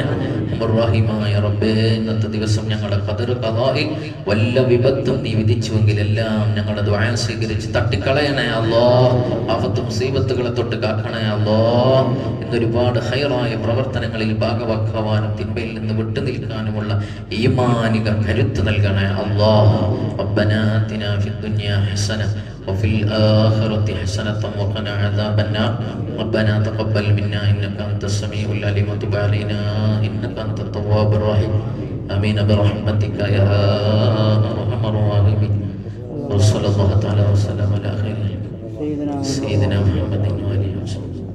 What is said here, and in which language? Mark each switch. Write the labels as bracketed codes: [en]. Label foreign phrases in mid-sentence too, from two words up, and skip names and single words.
[ml] റഹീമായ റബ്ബേ, ഇന്നത്തെ ദിവസം ഞങ്ങളുടെ ഖദർ ഖദാഇൽ വല്ല വിപത്തും നീ വിധിച്ചുവെങ്കിൽ എല്ലാം ഞങ്ങളുടെ ദുആ സ്വീകരിച്ച് തട്ടിക്കളയണേ അല്ലാഹ്. ആഫത്ത് മുസീബത്തുകളെ തൊട്ട് കാക്കണേ അല്ലാഹ്. ഇന്നൊരുപാട് ഖൈറായ പ്രവർത്തനങ്ങളിൽ ഭാഗവാക്കാവാനും തിന്മയിൽ നിന്ന് വിട്ടു നിൽക്കാനുമുള്ള ഈമാനിക കരുത്ത് നൽകണേ അല്ലാഹ്. [ar] ربنا آتنا في الدنيا حسنة وفي الآخرة حسنة وقنا عذاب النار ربنا تقبل منا إنك أنت السميع العليم وتب علينا إنك أنت التواب الرحيم آمين برحمتك يا أرحم الراحمين وصلى الله تعالى وسلم على خير سيدنا محمد وآله وسلم